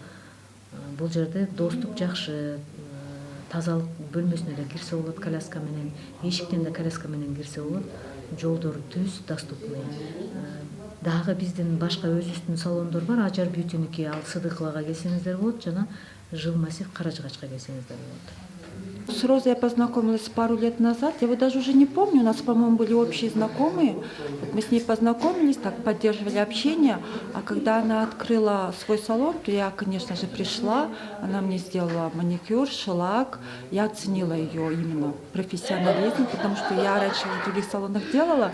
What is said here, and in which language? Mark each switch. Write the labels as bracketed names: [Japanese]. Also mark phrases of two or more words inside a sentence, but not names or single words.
[Kyrgyz] Бул жерде доступ жакшы, тазалык бөлмөсүнө да кирсе болот коляска менен, эшиктен да коляска менен кирсе болот. Жолдор түз, доступный. Дагы биздин башка өзүбүздүн салондор бар. Ажар Beauty'ники ал Сыдыковага келсеңиздер болот, жана Жыл массив Каражыгачка келсеңиздер болот. [Russian] С Розой я познакомилась пару лет назад. Я вот даже уже не помню, у нас, по-моему, были общие знакомые. Вот мы с ней познакомились, так поддерживали общение. А когда она открыла свой салон, то я, конечно же, пришла. Она мне сделала маникюр, шелак. Я оценила ее именно профессионализм, потому что я раньше в других салонах делала.